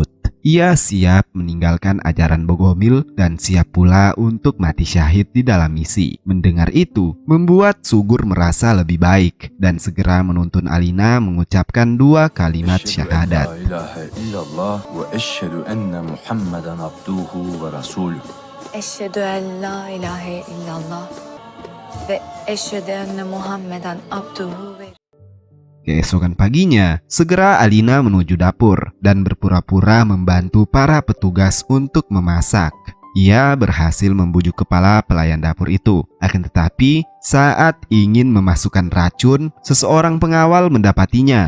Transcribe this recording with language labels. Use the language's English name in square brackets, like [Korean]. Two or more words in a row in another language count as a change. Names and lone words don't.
[Indonesian] Ia siap meninggalkan ajaran Bogomil dan siap pula untuk mati syahid di dalam misi. Mendengar itu, membuat Sugur merasa lebih baik dan segera menuntun Alina mengucapkan 2 kalimat syahadat. [Arabic] أشهد أن لا إله إلا الله و أشهد أن محمدا عبده و [Indonesian] Keesokan paginya, segera Alina menuju dapur dan berpura-pura membantu para petugas untuk memasak. Ia berhasil membujuk kepala pelayan dapur itu. Akan tetapi, saat ingin memasukkan racun, seseorang pengawal mendapatinya.